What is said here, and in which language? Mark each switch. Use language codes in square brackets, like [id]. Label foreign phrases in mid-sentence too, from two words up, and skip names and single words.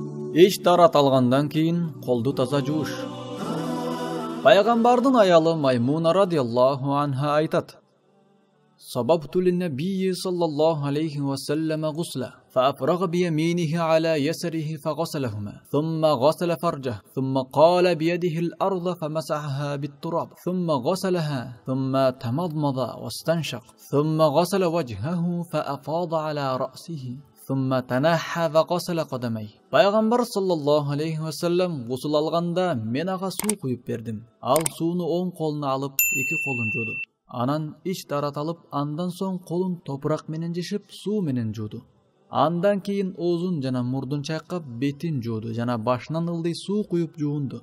[ky] Ич дарат алгандан кийин колду таза жууш. Пайгамбардын аялы Маймуна радиаллаху анха айтат: [ar] صببت للنبي صلى الله عليه وسلم غسلا فأفرغ بيمينه على يسره فغسلهما ثم غسل فرجه ثم قال بيده الأرض فمسحها بالتراب ثم غسلها ثم تمضمض واستنشق ثم غسل وجهه فأفاض على رأسه ثم تنحى وغسل قدميه. [ky] Пайгамбар [ar] صلى الله عليه وسلم [ky] гусул алганда мен ага суу куюп бердим. Ал сууну оң колуна алып, эки колун жууду. Анан ич дарат алып, андан соң колун топурак менен жешип, суу менен жууду. Андан кийин оозун жана мурдун чайкап, бетин жууду жана башынан ылдый суу куюп жуунду.